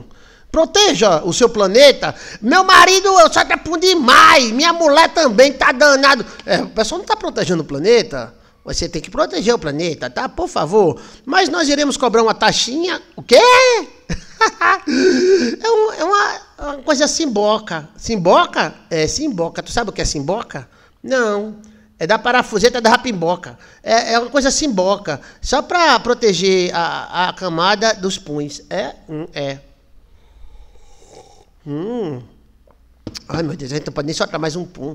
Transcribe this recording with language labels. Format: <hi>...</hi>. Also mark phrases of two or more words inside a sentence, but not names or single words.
<pt>Proteja o seu planeta. Meu marido solta pum demais. Minha mulher também tá danado. O pessoal não tá protegendo o planeta. Você tem que proteger o planeta, tá? Por favor. Mas nós iremos cobrar uma taxinha. O quê? É uma coisa simboca. Simboca? Simboca. Tu sabe o que é simboca? Não. É da parafuseta da rapimboca. É uma coisa simboca. Só para proteger a camada dos puns. Ai, meu Deus, a gente não pode nem soltar mais um pum.</pt>